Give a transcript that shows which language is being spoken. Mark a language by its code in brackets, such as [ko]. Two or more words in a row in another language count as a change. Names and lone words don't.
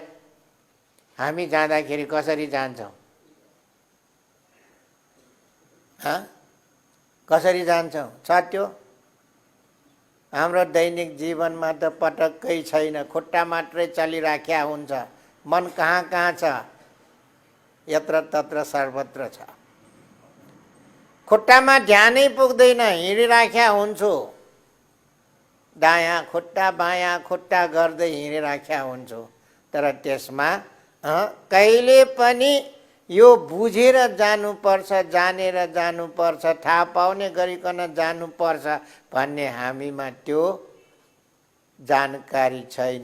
[ne] हामी जाँदाखेरि कसरी जान्छौँ? कसरी जान्छौँ? छ त्यो हाम्रो दैनिक जीवनमा त पटक्कै छैन, खुट्टा मात्रै चलिराख्या हुन्छ, मन कहाँ कहाँ छ? यत्र तत्र सर्वत्र छ। खुट्टामा ध्यानै पुग्दैन, हिँडिराख्या हुन्छु, दायाँ खुट्टा बायाँ खुट्टा गर्दै हिँडिराख्या हुन्छु, तर त्यसमा कहिले पनि यो बुझेर जानुपर्छ, जानेर जानुपर्छ, थाहा पाउने गरिकन जानुपर्छ भन्ने हामीमा त्यो जानकारी छैन।